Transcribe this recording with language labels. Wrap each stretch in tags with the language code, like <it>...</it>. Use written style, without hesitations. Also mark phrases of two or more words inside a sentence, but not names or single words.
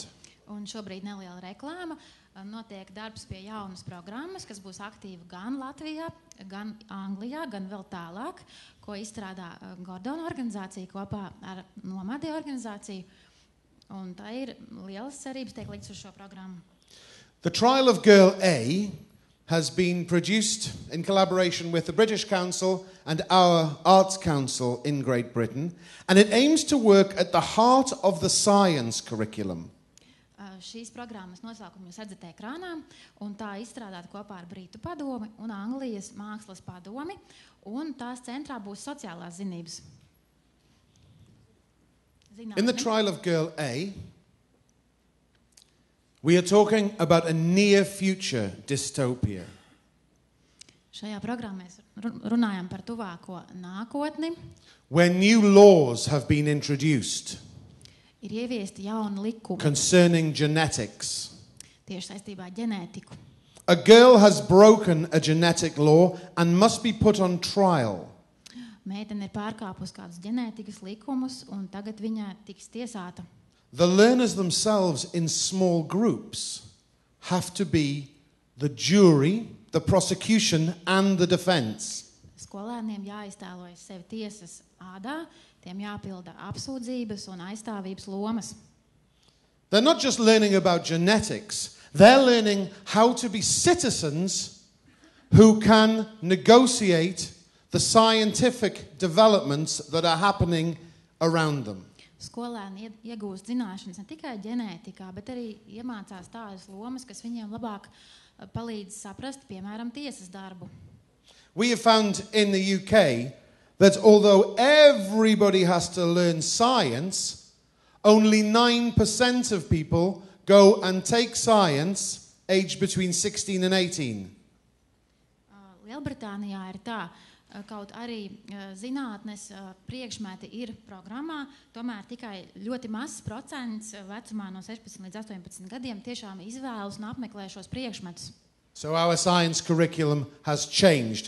<lv>Un šobrīd neliela reklāma. Notiek darbs pie jaunas programmas, kas būs aktīva gan Latvijā, gan Anglijā, gan vēl tālāk, ko izstrādā Gordona organizācija kopā ar Nomadi organizāciju. Un tā ir lielas cerības tiek likts uz šo programmu.</lv> <en>The Trial of Girl A has been produced in collaboration with the British Council and our Arts Council in Great Britain, and it aims to work at the heart of the science curriculum.</en> <lv>Šīs programmas nosaukumu jūs redzat ekrānā, un tā izstrādāta kopā ar Britu padomi un Anglijas mākslas padomi, un tās centrā būs sociālās zinības.</lv> <en>In the Trial of Girl A, we are talking about a near future dystopia.</en> <lv>Šajā programmā mēs runājam par tuvāko nākotni.</lv> <en>Where new laws have been introduced.</en> <lv>Ir ieviesti jauni likumi.</lv> <en>Concerning genetics.</en> <lv>Tieši saistībā ar ģenētiku.</lv> <en>A girl has broken a genetic law and must be put on trial.</en> <lv>Meitene ir pārkāpusi kādus ģenētikas likumus, un tagad viņa tiks tiesāta.</lv> <en>The learners themselves in small groups have to be the jury, the prosecution and the defense.</en> <lv>Skolēniem jāiztēlojas sevi tiesas ādā, tiem jāpilda apsūdzības un aizstāvības lomas.</lv> <en>They're not just learning about genetics, they're learning how to be citizens who can negotiate the scientific developments that are happening around them.</en> <lv>Skolēni iegūst zināšanas ne tikai ģenētikā, bet arī iemācās tādas lomas, kas viņiem labāk palīdz saprast, piemēram, tiesas darbu.</lv> <en>We have found in the UK that although everybody has to learn science, only 9% of people go and take science aged between 16 and 18.</en> <lv>Lielbritānijā ir tā, kaut arī zinātnes priekšmeti ir programmā, tomēr tikai ļoti mazs procents vecumā no 16 līdz 18 gadiem tiešām izvēlas un apmeklē šos priekšmetus.</lv> <en>So our science curriculum has changed.</en>